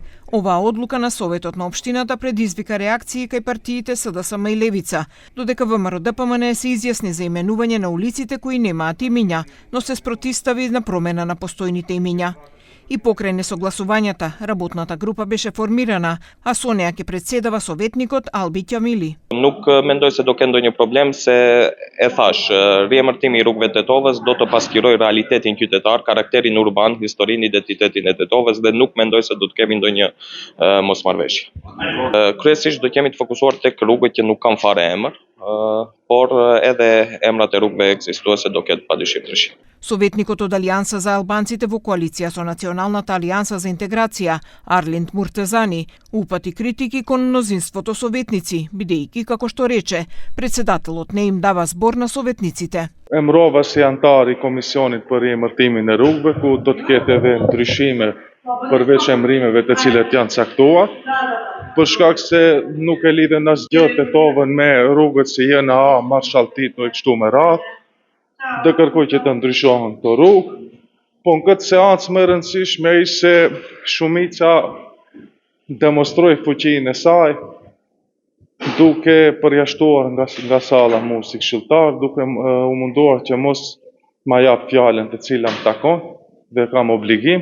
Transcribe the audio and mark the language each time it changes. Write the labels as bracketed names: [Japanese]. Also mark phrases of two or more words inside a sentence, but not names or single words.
[Macedonian] Оваа одлука на Советот на општината предизвика реакции кај партиите СДСМ и Левица, додека ВМРО-ДПМН се изјасни за именување на улиците кои немаат имиња, но се спротивстави на промена на постојните имиња. И покрај несогласувањата, работната група беше формирана, а со неа ќе председава советникот Алби Ќамили. [Albanian] Nuk mendoj se do kenë ndonjë problem se e thash, riemërtimi i rrugëve të Tetovës do të pasqyroj realitetin qytetar, karakterin urban, historinë, identitetin e Tetovës dhe nuk mendoj se do të kemi ndonjë mosmarrveshje. Kryesisht do kemi të fokusuar tek rrugët që nuk kanë fare emër, por edhe emrat e rrugëve ekzistuese do ketë padyshim ndryshim. [Macedonian] Советникот од Алијанса за албанците во коалиција со Националната алијанса за интеграција, Арлинд Муртезани, упати критики кон мнозинството советници, бидејќи, како што рече, председателот не им дава збор на советниците. [Albanian] Emrova si antar I komisionit për emërtimin e rrugëve, ku do të ketë edhe ndryshime përveç emrimeve të cilat janë caktuar, për shkak se nuk e lidhen asgjë Tetovën me rrugët si JNA, Marshall Tito e kështu me radhë, dhe kërkoj që të ndryshohen këto rrugë, po në këtë seancë më e rëndësishme ishte se shumica demonstroi fuqinë e saj, duke përjashtuar nga salla mua si këshilltar, duke u munduar që mos ma jap fjalën të cilën më takon dhe kam obligim.